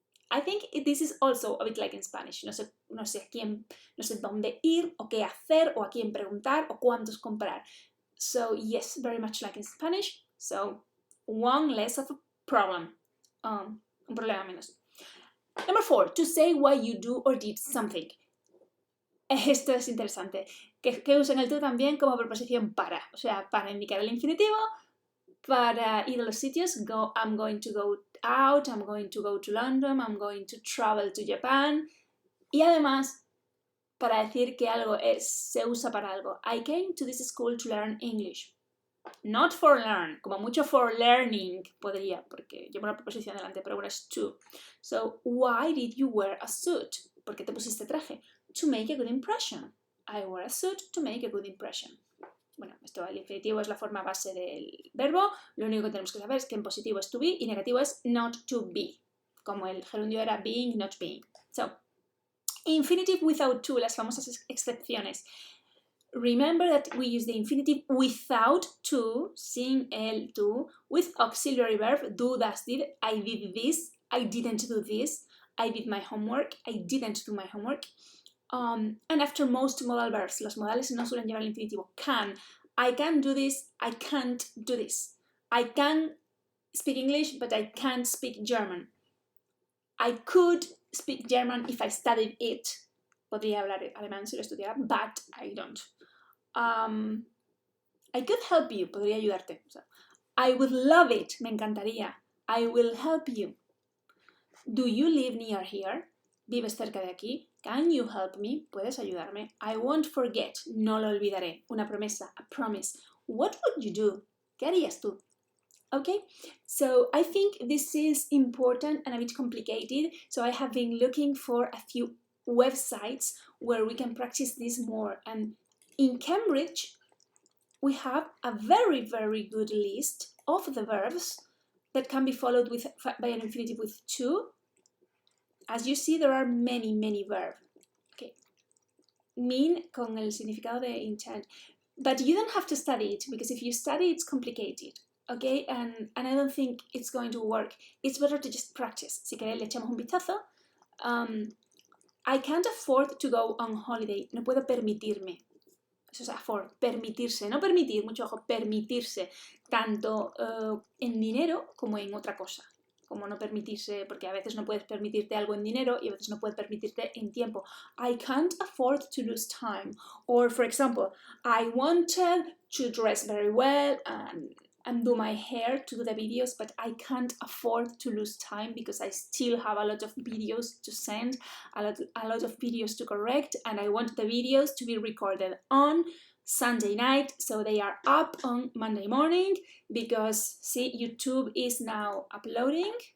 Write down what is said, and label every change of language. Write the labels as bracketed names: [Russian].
[English] I think this is also a bit like in Spanish. [Spanish] No sé dónde ir, o qué hacer, o a quién preguntar, o cuántos comprar. [English] So, yes, very much like in Spanish. So, one less of a problem. [Spanish] Un problema menos. [English] Number 4, to say why you do or did something. [Spanish] Esto es interesante. Que usen el tú también como preposición para. O sea, para indicar el infinitivo, para ir a los sitios. [English] I'm going to go out, I'm going to go to London, I'm going to travel to Japan. [Spanish] Y además, para decir que algo se usa para algo. [English] I came to this school to learn English. Not for learn, [Spanish] como mucho [English] for learning [Spanish] podría, porque llevo una preposición delante, pero bueno, es to. [English] So, why did you wear a suit? [Spanish] ¿Por qué te pusiste traje? [English] To make a good impression. I wore a suit to make a good impression. [Spanish] Bueno, esto, el infinitivo es la forma base del verbo. Lo único que tenemos que saber es que en positivo es to be y negativo es not to be. Como el gerundio era being, not being. [English] So, infinitive without to, [Spanish] las famosas excepciones. [English] Remember that we use the infinitive without to, [Spanish] sin el to, [English] with auxiliary verb, do, does, did. I did this, I didn't do this, I did my homework, I didn't do my homework. And after most modal verbs, [Spanish] los modales no suelen llevar el infinitivo. [English] Can, I can do this, I can't do this. I can speak English, but I can't speak German. I could speak German if I studied it. [Spanish] Podría hablar alemán si lo estudiara, [English] but I don't. I could help you, [Spanish] podría ayudarte. [English] So, I would love it, [Spanish] me encantaría. [English] I will help you. Do you live near here? [Spanish] ¿Vives cerca de aquí? [English] Can you help me? [Spanish] ¿Puedes ayudarme? [English] I won't forget, [Spanish] no lo olvidaré. Una promesa, [English] a promise. What would you do? [Spanish] ¿Qué harías tú? [English] Okay, so I think this is important and a bit complicated. So I have been looking for a few websites where we can practice this more. And in Cambridge, we have a very, very good list of the verbs that can be followed by an infinitive with to. As you see, there are many, many verbs. Okay. [Spanish] Mean con el significado de intend. [English] But you don't have to study it, because if you study, it's complicated. Okay, and I don't think it's going to work. It's better to just practice. [Spanish] Si queréis, le echamos un vistazo. [English] I can't afford to go on holiday. [Spanish] No puedo permitirme. Eso es afford, permitirse. No permitir, mucho ojo, permitirse. Tanto en dinero como en otra cosa. Como no permitirse, porque a veces no puedes permitirte algo en dinero y a veces no puedes permitirte en tiempo. [English] I can't afford to lose time. Or, for example, I wanted to dress very well and do my hair to do the videos, but I can't afford to lose time because I still have a lot of videos to send, a lot of videos to correct, and I want the videos to be recorded on Sunday night, so they are up on Monday morning, because see, YouTube is now uploading.